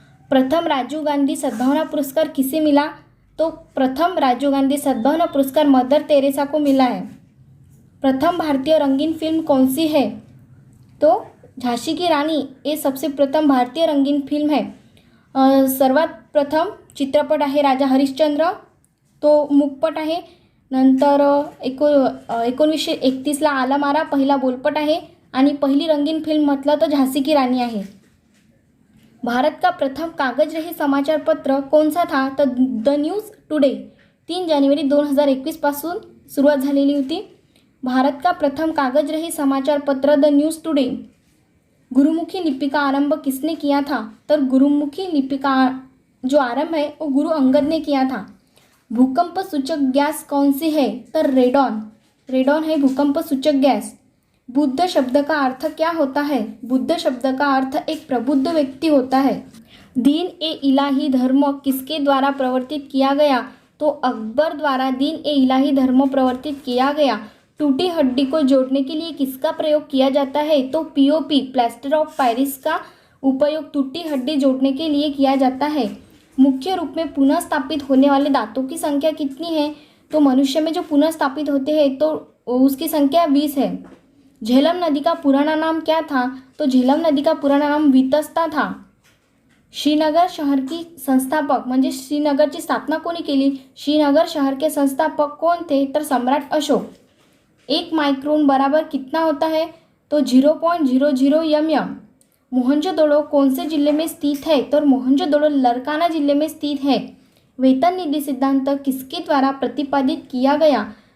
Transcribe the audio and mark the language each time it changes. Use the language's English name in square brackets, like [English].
[Hindi] प्रथम राजीव गांधी सद्भावना पुरस्कार किसे मिला? तो प्रथम राजीव गांधी सद्भावना पुरस्कार मदर तेरेसा को मिला है। प्रथम भारतीय रंगीन फिल्म कौन सी है? तो झांसी की रानी ये सबसे प्रथम भारतीय रंगीन फिल्म है। [Marathi] सर्वात प्रथम चित्रपट आहे राजा हरिश्चंद्र, तो मूकपट आहे। नंतर 1931ला आला मारा पहिला बोलपट आहे आणि पहिली रंगीन फिल्म म्हटलं तर झांसी की रानी आहे। [Hindi] भारत का प्रथम कागज रहित समाचार पत्र कौन सा था? [Marathi] तर द न्यूज टुडे 3 जानेवारी 2021 पासून सुरुवात झालेली होती। [Hindi] भारत का प्रथम कागज रहित समाचार पत्र द न्यूज टुडे। गुरुमुखी लिपि का आरंभ किसने किया था? तर गुरुमुखी लिपि का जो आरंभ है वो गुरु अंगद ने किया था। भूकंप सूचक गैस कौन सी है? तर रेडॉन है भूकंप सूचक गैस। बुद्ध शब्द का अर्थ क्या होता है? बुद्ध शब्द का अर्थ एक प्रबुद्ध व्यक्ति होता है। दीन ए इलाही धर्म किसके द्वारा प्रवर्तित किया गया? तो अकबर द्वारा दीन ए इलाही धर्म प्रवर्तित किया गया। टूटी हड्डी को जोड़ने के लिए किसका प्रयोग किया जाता है? तो पीओपी प्लास्टर ऑफ पेरिस का उपयोग टूटी हड्डी जोड़ने के लिए किया जाता है। मुख्य रूप में पुनः स्थापित होने वाले दांतों की संख्या कितनी है? तो मनुष्य में जो पुनः स्थापित होते हैं तो उसकी संख्या 20 है। झेलम नदी का पुराना नाम क्या था? तो झेलम नदी का पुराना नाम वितस्ता था। श्रीनगर शहर की संस्थापक [Marathi] म्हणजे श्रीनगरची स्थापना कोणी केली? [Hindi] श्रीनगर शहर के संस्थापक कौन थे? तर सम्राट अशोक। 1 माइक्रोन बराबर कितना होता है? तो 0.00 mm। मोहनजोदड़ो कौन से जिले में स्थित है? तो मोहनजोदड़ो लरकाना जिले में स्थित है। वेतन निधि सिद्धांत किसके द्वारा प्रतिपादित किया गया?